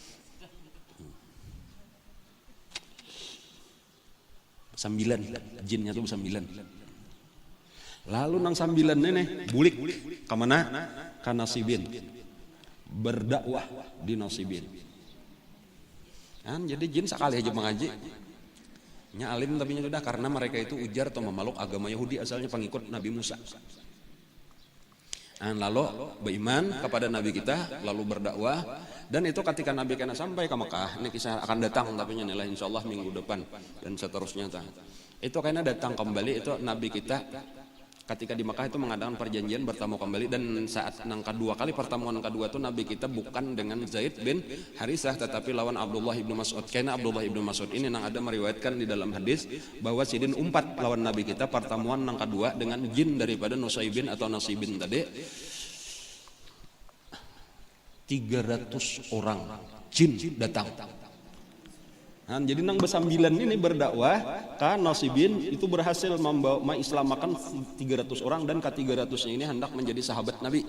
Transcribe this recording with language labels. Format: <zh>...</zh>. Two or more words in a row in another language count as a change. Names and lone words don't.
<bjn>Sambilan, jinnya tuh sambilan. Lalu nang sambilan ini bulik kemana?</bjn> <id>Ke Nasibin, berdakwah di Nasibin.</id> <bjn>Jadi jin sekali aja mengaji.</bjn> <id>Nya alim tapi nya sudah karena mereka itu ujar atau memeluk agama Yahudi asalnya pengikut Nabi Musa. Lalu beriman kepada Nabi kita, lalu berdakwah. Dan itu ketika Nabi kena sampai ke Mekah, ini kisah akan datang tapi nya nilai insyaallah minggu depan dan seterusnya. Itu karena datang kembali itu Nabi kita Ketika di Mekah itu mengadakan perjanjian bertemu kembali, dan saat nang kedua kali pertemuan kedua tuh Nabi kita bukan dengan Zaid bin Harisah tetapi lawan Abdullah ibnu Mas'ud. Karena Abdullah ibnu Mas'ud ini nang ada meriwayatkan di dalam hadis bahwa</id> <bjn>sidin umpat lawan</bjn> <id>Nabi kita pertemuan nang kedua dengan jin daripada Nusaybin atau Nasibin tadi. 300 orang jin datang. Nah, jadi nang besambilan ini berdakwah kan Nasibin itu berhasil membawa mengislamakan 300 orang, dan ke-300-nya ini hendak menjadi sahabat Nabi.</id>